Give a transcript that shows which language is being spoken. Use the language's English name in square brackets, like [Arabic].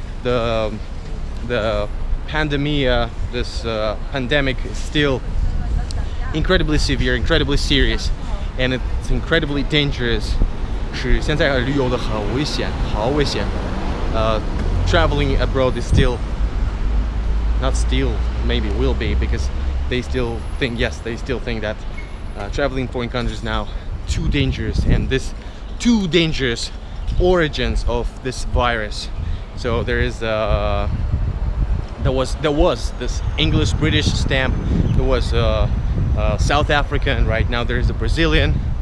[English] The pandemic, this pandemic is still incredibly severe, incredibly serious, and it's incredibly dangerous. [Chinese] 是现在旅游的很危险，好危险. [English] Traveling abroad is still not still, maybe will be, because they still think, yes, they still think that traveling foreign countries now too dangerous, and this too dangerous origins of this virus. So there is there was this English British stamp, there was South African, right now there is a Brazilian.